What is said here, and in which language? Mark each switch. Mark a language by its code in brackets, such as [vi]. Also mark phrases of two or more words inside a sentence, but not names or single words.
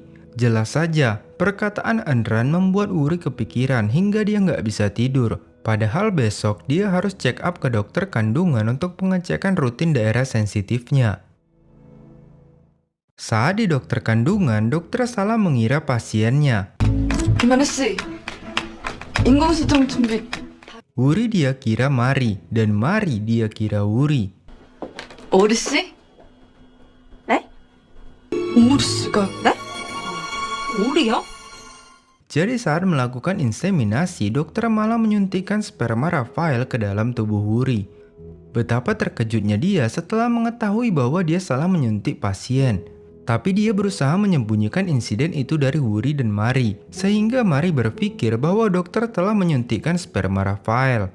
[id] Jelas saja, perkataan Enran membuat Wuri kepikiran hingga dia gak bisa tidur. Padahal besok dia harus [en] check up [id] ke dokter kandungan untuk pengecekan rutin daerah sensitifnya. Saat di dokter kandungan, dokter salah mengira pasiennya. [ko] 김하늘 씨, 인공수정 준비. [id] Wuri dia kira Mari, dan Mari dia kira Wuri. [ko] 오리 씨? 네? 오리 씨가 네? 오리요? [id] Jadi saat melakukan inseminasi, dokter malah menyuntikkan sperma Rafael ke dalam tubuh Wuri. Betapa terkejutnya dia setelah mengetahui bahwa dia salah menyuntik pasien. Tapi dia berusaha menyembunyikan insiden itu dari Wuri dan Mari, sehingga Mari berpikir bahwa dokter telah menyuntikkan sperma Rafael.